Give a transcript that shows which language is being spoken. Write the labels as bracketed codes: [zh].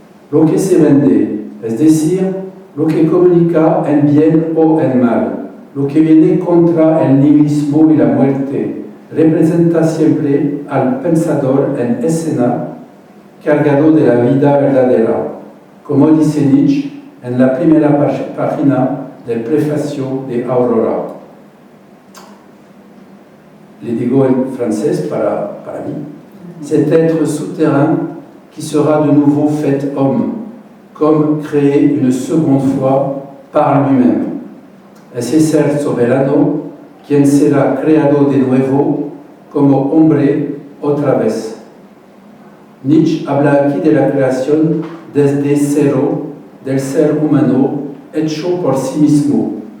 [es] Lo que se vende, es decir, lo que comunica en bien o en mal, lo que viene contra el nihilismo y la muerte, representa siempre al pensador en escena cargado de la vida verdadera, como dice Nietzsche en la primera página del prefacio de Aurora. Le digo en francés para mí, [fr] cet être souterrain qui sera de nouveau fait homme, comme créé une seconde fois par lui-même. [es] Ese ser soberano, quien será creado de nuevo como hombre otra vez. Nietzsche habla aquí de la creación desde cero del ser humano hecho por sí mismo.